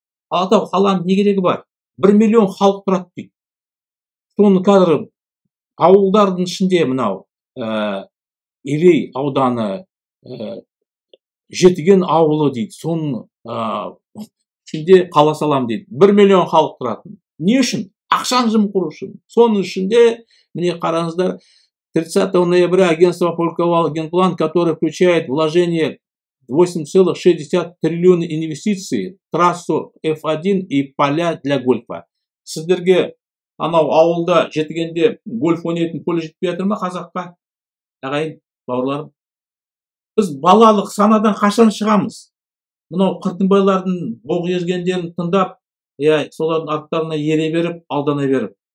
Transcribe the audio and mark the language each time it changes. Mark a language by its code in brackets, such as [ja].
[kk] Алатау қаланың не керегі бар? 1 миллион халық тұрады дейді. Соны қазір ауылдардың ішінде мынау Илей ауданы, Жетіген ауылы дейді. Соның ішінде қала салам дейді. 1 миллион халық тұратын. Не үшін? Ақшаны жымқыру үшін. Соның ішінде міне қараңыздар, [ru] 30 ноября агентство опубликовало генплан, который включает вложение 8,6 триллиона инвестиций, трассу F1 и поля для гольфа. [kk] Сіздерге анау ауылда Жетігенде гольф ойнайтын поле жетпей жатыр ма қазаққа? Ағайын, бауырларым. Біз балалық санадан қашан шығамыз? Мынау Қыртынбайлардың боқ езгендерін тыңдап, солардың арттарына ере беріп, алдана беріп.